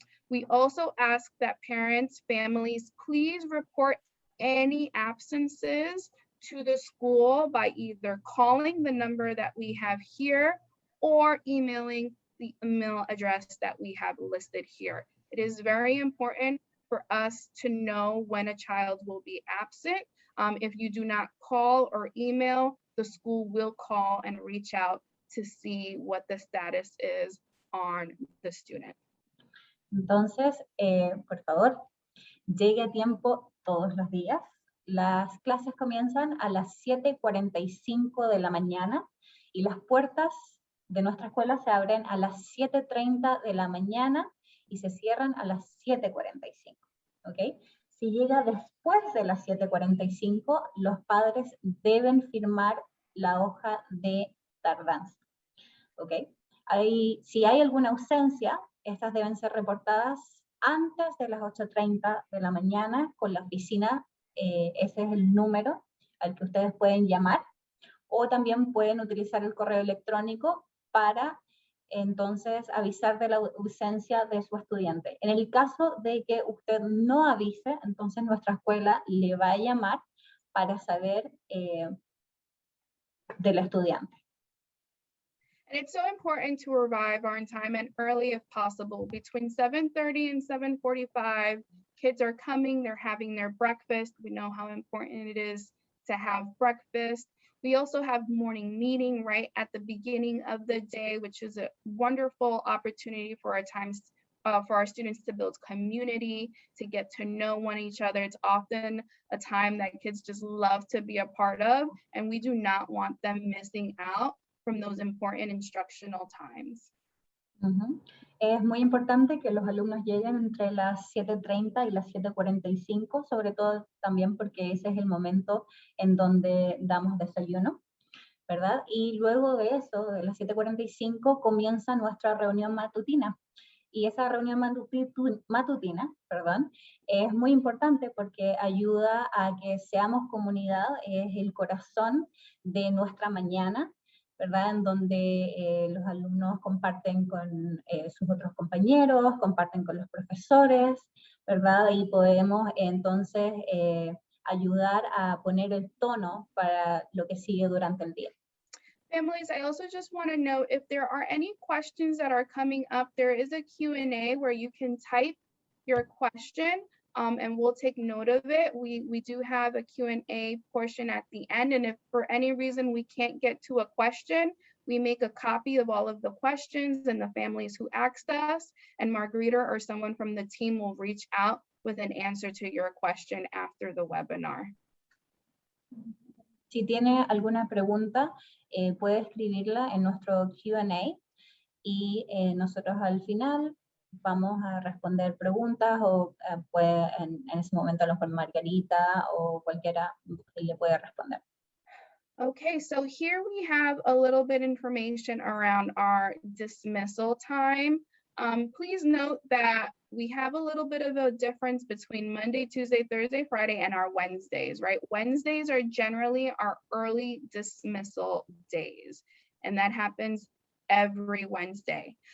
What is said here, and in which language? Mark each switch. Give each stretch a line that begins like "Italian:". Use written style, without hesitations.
English: We also ask that parents, families, please report any absences to the school by either calling the number that we have here or emailing the email address that we have listed here. It is very important for us to know when a child will be absent. If you do not call or email, the school will call and reach out to see what the status is on the student.
Spanish: Entonces, por favor, llegue a tiempo todos los días. Las clases comienzan a las 7:45 de la mañana y las puertas de nuestra escuela se abren a las 7:30 de la mañana y se cierran a las 7:45, ¿ok? Si llega después de las 7:45, los padres deben firmar la hoja de tardanza, ¿ok? Si hay alguna ausencia, estas deben ser reportadas antes de las 8:30 de la mañana con la oficina. Ese es el número al que ustedes pueden llamar, o también pueden utilizar el correo electrónico para entonces avisar de la ausencia de su estudiante. En el caso de que usted no avise, entonces nuestra escuela le va a llamar para saber del estudiante.
English: And it's so important to arrive on time and early if possible. Between 7:30 and 7:45, kids are coming, they're having their breakfast. We know how important it is to have breakfast. We also have morning meeting right at the beginning of the day, which is a wonderful opportunity for our students to build community, to get to know each other. It's often a time that kids just love to be a part of, and we do not want them missing out from those important instructional times.
Spanish: Es muy importante que los alumnos lleguen entre las 7:30 y las 7:45, sobre todo también porque ese es el momento en donde damos desayuno, ¿verdad? Y luego de eso, de las 7:45, comienza nuestra reunión matutina. Y esa reunión matutina, es muy importante porque ayuda a que seamos comunidad, es el corazón de nuestra mañana, ¿verdad? En donde los alumnos comparten con sus otros compañeros, comparten con los profesores, ¿verdad? Y podemos entonces ayudar a poner el tono para lo que sigue durante el día.
English: Families, I also just want to note if there are any questions that are coming up, there is a Q&A where you can type your question and we'll take note of it. We do have a Q&A portion at the end, and if for any reason we can't get to a question, we make a copy of all of the questions and the families who asked us, and Margarita or someone from the team will reach out with an answer to your question after the webinar.
Spanish: Si tiene alguna pregunta, puede escribirla en nuestro Q&A y nosotros al final vamos a responder preguntas o puede en ese momento a lo mejor Margarita o cualquiera le puede responder.
English: Okay, so here we have a little bit information around our dismissal time. Please note that we have a little bit of a difference between Monday, Tuesday, Thursday, Friday, and our Wednesdays, right? Wednesdays are generally our early dismissal days, and that happens every Wednesday.